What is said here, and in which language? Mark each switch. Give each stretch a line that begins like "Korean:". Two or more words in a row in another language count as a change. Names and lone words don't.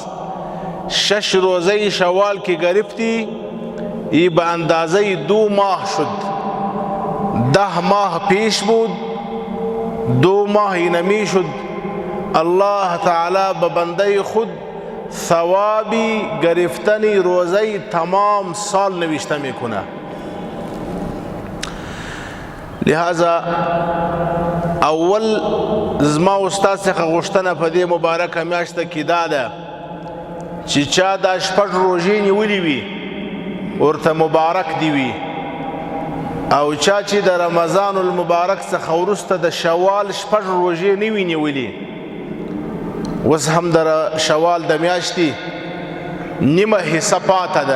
Persian: 6 روزه شوال که گرفتی ای به اندازه 2 ماه شد. 10 ماه پیش بود، 2 ماه اینمی شد. الله تعالی به بنده خود ثوابی گرفتنی روزه تمام سال نوشته میکنه.
Pashto: لہذا اول زما استاد څخه غوښتنه په دې مبارکه میاشته کې دا ده چې چا دا 6 روژې نیولې وي ورته مبارک دی وي، او چا چې د رمضان المبارک څخه وروسته د شوال 6 روژې نه وي نیولې، اوس هم د شوال د میاشتې نیمه حصه پاته ده.